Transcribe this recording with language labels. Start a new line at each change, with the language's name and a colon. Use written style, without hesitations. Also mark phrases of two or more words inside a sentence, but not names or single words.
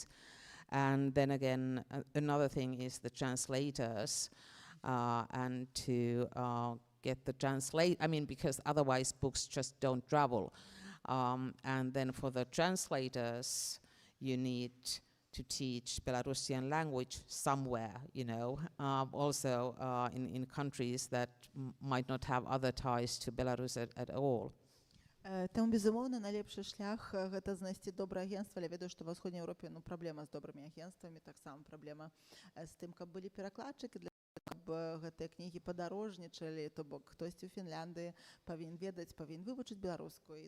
English: And then again, another thing is the translators, and to get the because otherwise books just don't travel. And then for the translators, you need to teach Belarusian language somewhere, you know, also in countries that might not have other ties to Belarus at all.
Belarusian: Таму, безумоўна, найлепшы шлях гэта знайсці добрае агенцтва, але ведаю, што ва ўсходняй Еўропе праблема з добрымі агенцтвамі, таксама праблема з тым, каб былі перакладчыкі, для каб гэтыя кнігі падарожнічалі, то бок хтосьці ў Фінляндыі павінен ведаць, павінен вывучыць беларускую.